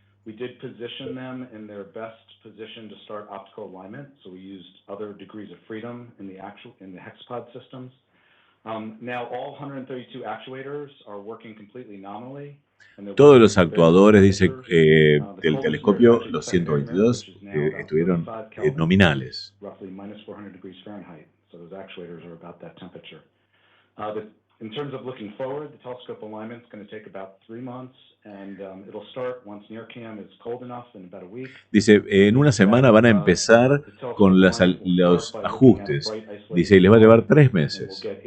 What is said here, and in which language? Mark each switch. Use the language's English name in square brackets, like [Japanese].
[English] We did position them in their best position to start optical alignment, so we used other degrees of freedom in the hexapod systems. Now all 132 actuators are working completely nominally. [Spanish] Todos los actuadores, dice, del telescopio, los 122, estuvieron nominales. [English] Roughly minus 400 degrees Fahrenheit. So those actuators are about that temperature. In terms of looking forward, the telescope alignment is going to take about 3 months, and it'll start once NIRCam is cold enough in about a week. [Spanish] Dice, en una semana van a empezar con los ajustes. Dice, y les va a llevar 3 meses.